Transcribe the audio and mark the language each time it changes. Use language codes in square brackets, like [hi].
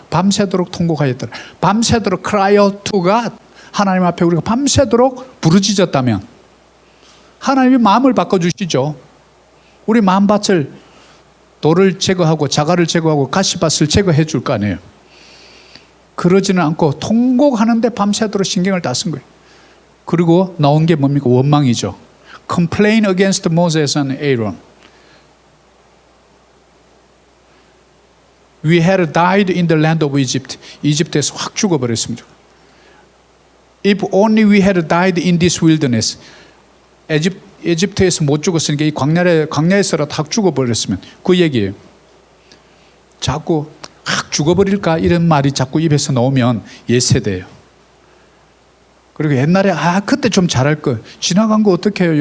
[ko] 밤새도록 통곡하였더라. 밤새도록 [en] cry out to God, [ko] 하나님 앞에 우리가 밤새도록 부르짖었다면 하나님이 마음을 바꿔주시죠. 우리 마음밭을 돌을 제거하고 자갈을 제거하고 가시밭을 제거해 줄 거 아니에요. 그러지는 않고 통곡하는데 밤새도록 신경을 다 쓴 거예요. 그리고 나온 게 뭡니까? 원망이죠. [en] Complain against Moses and Aaron. We had died in the land of Egypt. [ko] 이집트에서 확 죽어버렸습니다. [en] If only we had died in this wilderness. [ko] 에집트에서 못 죽었으니까 이 광야에서라도 확 죽어버렸으면 그 얘기예요. 자꾸 확 죽어버릴까 이런 말이 자꾸 입에서 나오면 옛세대예요. 그리고 옛날에 그때 좀 잘할 걸, 지나간 거 어떻게 해요?